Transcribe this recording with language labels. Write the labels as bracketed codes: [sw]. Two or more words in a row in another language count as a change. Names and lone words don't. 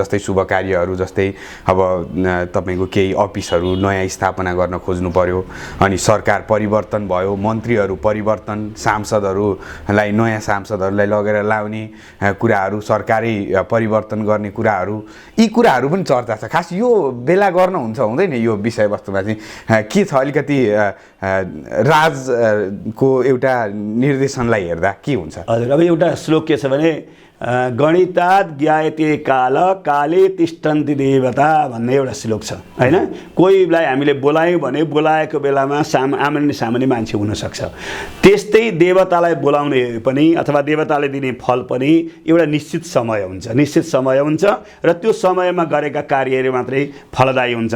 [ne] जस्तै शुभ कार्यहरू, जस्तै अब तपाईँको केही अफिसहरू नयाँ स्थापना गर्न खोज्नु पर्यो, अनि सरकार परिवर्तन भयो, मन्त्रीहरू परिवर्तन, सांसदहरूलाई नयाँ सांसदहरूलाई लगेर लाउने कुराहरू, सरकारी परिवर्तन गर्ने कुराहरू, यी कुराहरू पनि चर्चा छ। खास यो बेला गर्न हुन्छ हुँदैन यो विषयवस्तुमा चाहिँ के छ, अलिकति राजको एउटा निर्देशनलाई हेर्दा के हुन्छ? हजुर, अब एउटा श्लोक के छ भने [sa] गणितात् ज्ञायते काल काले तिष्ठन्ति देवता [ne] भन्ने एउटा श्लोक छ होइन। कोहीलाई हामीले बोलायौँ भने बोलाएको बेलामा आमान्य सामान्य मान्छे हुनसक्छ। त्यस्तै देवतालाई बोलाउने पनि अथवा देवताले दिने फल पनि एउटा निश्चित समय हुन्छ र त्यो समयमा गरेका कार्यहरू मात्रै फलदायी हुन्छन्।